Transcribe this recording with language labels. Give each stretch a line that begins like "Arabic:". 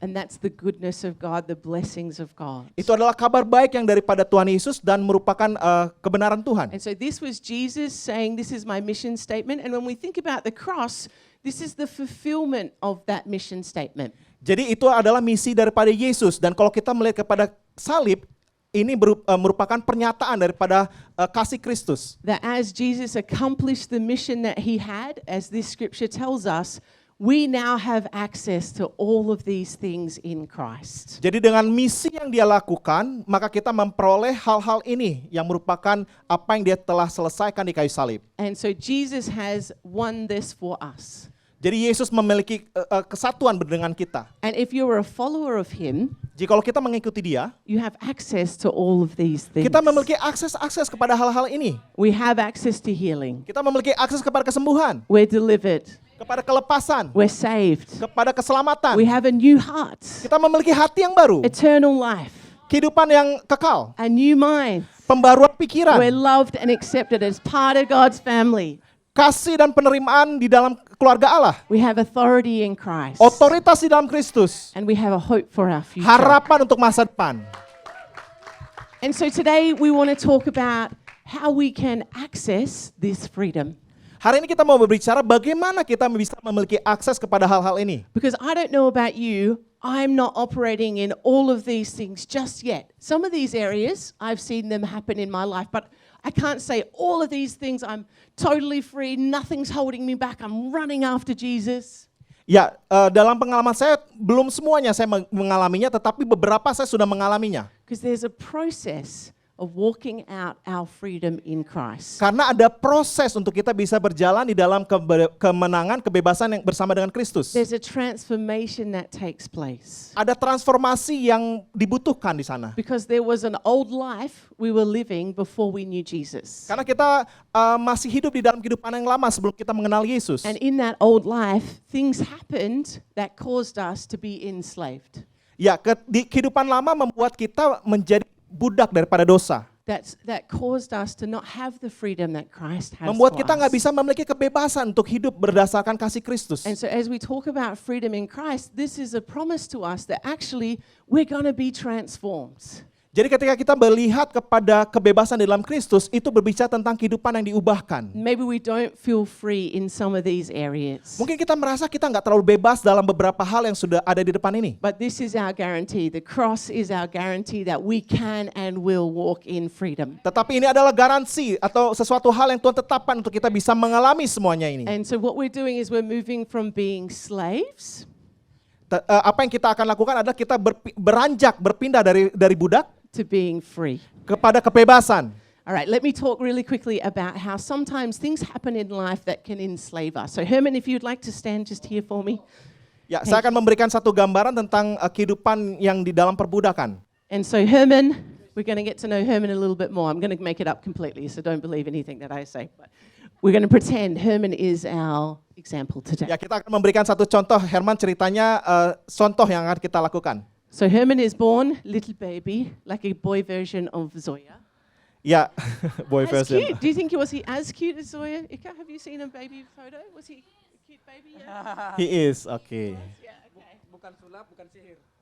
English: And that's the goodness of God, the blessings of God.
Indonesian: Itu adalah kabar baik yang daripada Tuhan Yesus dan merupakan kebenaran Tuhan.
English: And so this was Jesus saying, this is my mission statement. And when we think about the cross, this is the fulfillment of that mission statement.
Indonesian: Jadi itu adalah misi daripada Yesus. Dan kalau kita melihat kepada salib, ini merupakan pernyataan daripada kasih Kristus.
English: That as Jesus accomplished the mission that he had, as this scripture tells us, we now have access to all of these things in Christ.
Indonesian: Jadi dengan misi yang dia lakukan, maka kita memperoleh hal-hal ini yang merupakan apa yang dia telah selesaikan di kayu salib.
English: And so Jesus has won this for us.
Indonesian: Jadi Yesus memiliki kesatuan dengan kita.
English: And if you're a follower of him,
Indonesian: Jikalau kita mengikuti dia,
English: you have access to all of these things.
Indonesian: kita memiliki akses kepada hal-hal ini.
English: We have access to healing.
Indonesian: Kita memiliki akses kepada kesembuhan,
English: We're delivered.
Indonesian: kepada kelepasan,
English: We're saved.
Indonesian: kepada keselamatan.
English: We have a new heart,
Indonesian: Kita memiliki hati yang baru,
English: eternal life,
Indonesian: kehidupan yang kekal,
English: a new mind.
Indonesian: pembaruan pikiran,
English: We're loved and accepted as part of God's family.
Indonesian: kasih dan penerimaan di dalam keluarga Allah,
English: We have authority in Christ.
Indonesian: otoritas di dalam Kristus,
English: And we have a hope for our future.
Indonesian: harapan untuk masa depan.
English: And so today we want to talk about how we can access this freedom.
Indonesian: Hari ini kita mau berbicara bagaimana kita bisa memiliki akses kepada hal-hal ini.
English: Because I don't know about you, I'm not operating in all of these things just yet. Some of these areas, I've seen them happen in my life, but I can't say all of these things, I'm totally free, nothing's holding me back, I'm running after Jesus.
Indonesian: Ya, dalam pengalaman saya belum semuanya saya mengalaminya, tetapi beberapa saya sudah mengalaminya.
English: Because there's a process of walking out our freedom in Christ.
Indonesian: Karena ada proses untuk kita bisa berjalan di dalam kemenangan, kebebasan yang bersama dengan Kristus.
English: There's a transformation that takes place.
Indonesian: Ada transformasi yang dibutuhkan di sana.
English: Because there was an old life we were living before we knew Jesus.
Indonesian: Karena kita masih hidup di dalam kehidupan yang lama sebelum kita mengenal Yesus.
English: And in that old life, things happened that caused us to be enslaved.
Indonesian: Ya, di kehidupan lama membuat kita menjadi budak daripada dosa.
English: That caused us to not have the freedom that Christ has
Indonesian: Membuat
English: for
Indonesian: kita nggak
English: us.
Indonesian: bisa memiliki kebebasan untuk hidup berdasarkan kasih Kristus.
English: And so as we talk about freedom in Christ, this is a promise to us that actually we're going to be transformed.
Indonesian: Jadi ketika kita melihat kepada kebebasan di dalam Kristus, itu berbicara tentang kehidupan yang diubahkan.
English: Maybe we don't feel free in some of these areas.
Indonesian: Mungkin kita merasa kita nggak terlalu bebas dalam beberapa hal yang sudah ada di depan ini.
English: But this is our guarantee. The cross is our guarantee that we can and will walk in freedom.
Indonesian: Tetapi ini adalah garansi atau sesuatu hal yang Tuhan tetapkan untuk kita bisa mengalami semuanya ini.
English: And so what we're doing is we're moving from being slaves
Indonesian: Apa yang kita akan lakukan adalah kita beranjak, berpindah dari budak
English: to being free.
Indonesian: kepada kebebasan.
English: All right, let me talk really quickly about how sometimes things happen in life that can enslave us. So Herman, if you'd like to stand just here for me.
Indonesian: Ya, saya akan memberikan satu gambaran tentang kehidupan yang di dalam perbudakan.
English: And so Herman, we're going to get to know Herman a little bit more. I'm going to make it up completely, so don't believe anything that I say. But we're going to pretend Herman is our example today.
Indonesian: Ya, kita akan memberikan satu contoh. Herman ceritanya contoh yang akan kita lakukan.
English: So Herman is born, little baby, like a boy version of Zoya. Ya, boy As version. cute. Do you think was he as cute as Zoya? Ika, have you seen a baby photo? Was he a cute baby? Yeah. He is, okay. Yeah, okay.
Indonesian: Bukan sulap, bukan sihir.